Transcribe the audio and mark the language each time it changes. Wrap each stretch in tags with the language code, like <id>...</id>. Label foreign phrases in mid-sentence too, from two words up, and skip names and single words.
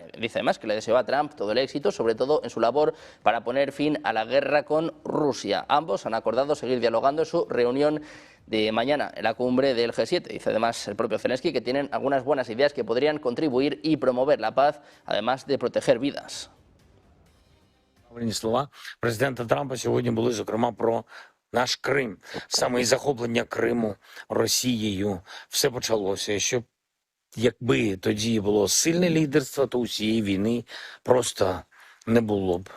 <es>Dice además que le deseó a Trump todo el éxito, sobre todo en su labor para poner fin a la guerra con Rusia. Ambos han acordado seguir dialogando en su reunión de mañana en la cumbre del G7. Dice además el propio Zelensky que tienen algunas buenas ideas que podrían contribuir y promover la paz, además de proteger vidas.</es> <uk>Слова президента Трампа сьогодні були, зокрема, про наш Крим. Саме із захоплення Криму Росією все почалося. Що якби тоді було сильне лідерство, то усієї війни просто не було б.</uk>